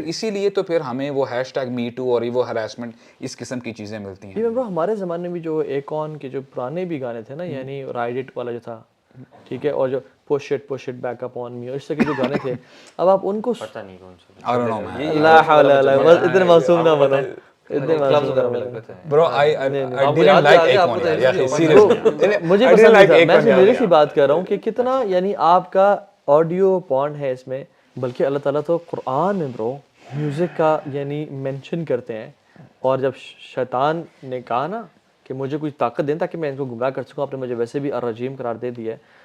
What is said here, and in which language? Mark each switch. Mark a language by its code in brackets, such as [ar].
[ur] پھر اسی لیے تو پھر ہمیں وہ #MeToo اور وہ ہراسمنٹ اس قسم کی چیزیں ملتی ہیں. برو ہمارے زمانے میں جو ایکون کے جو پرانے بھی گانے تھے نا یعنی رائڈ اٹ والا جو تھا ٹھیک ہے اور جو [en] push it back up on me [ur] اور اس طرح کے جو گانے تھے اب آپ ان کو پتہ نہیں کون سے [en] I don't know man. [ar] لا حول ولا قوت [ur] اتنے معصوم نہ بنو [en] Bro, I didn't like Akon yaar, seriously. [ur] مجھے پسند نہیں تھا. میں سیریسلی بات کر رہا ہوں کہ کتنا یعنی آپ کا آڈیو پورن ہے اس میں بلکہ اللہ تعالیٰ تو قرآن میں برو میوزک کا یعنی مینشن کرتے ہیں اور جب شیطان نے کہا نا کہ مجھے کوئی طاقت دیں تاکہ میں ان کو گمراہ کر سکوں. آپ نے مجھے ویسے بھی الرجیم قرار دے دیا ہے.